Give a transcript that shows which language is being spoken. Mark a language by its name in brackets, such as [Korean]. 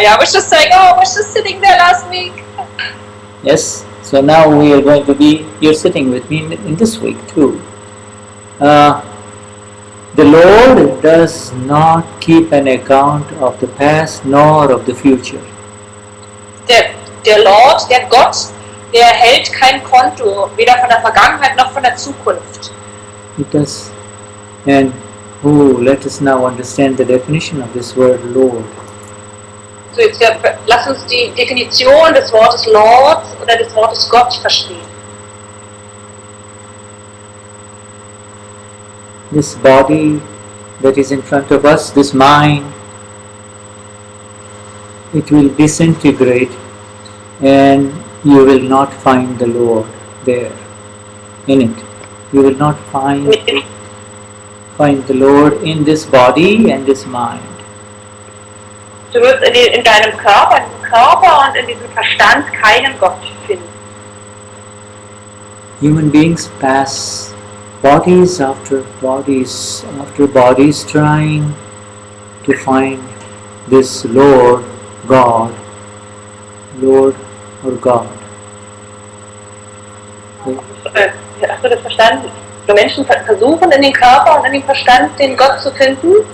[English] Yeah, I was just saying, oh, I was just sitting there last week. Yes. So now we are going to be, you're sitting with me in this week too. The Lord does not keep an account of the past nor of the future. [German] Der Lord, der Gott, der hält kein Konto, weder von der Vergangenheit noch von der Zukunft. [English] It does. And let us now understand the definition of this word Lord. [German] So jetzt lass uns die Definition des Wortes Lord oder des Wortes Gott verstehen. [English] This body that is in front of us, this mind, it will disintegrate and you will not find the Lord there, in it. You will not find the Lord in this body and this mind. [German] Du wirst in deinem Körper und in diesem Verstand keinen Gott finden. Human beings pass bodies after bodies after bodies trying to find this Lord, God, Lord or God. Hast du das verstanden? So Menschen versuchen in den Körper und in den Verstand den Gott zu finden.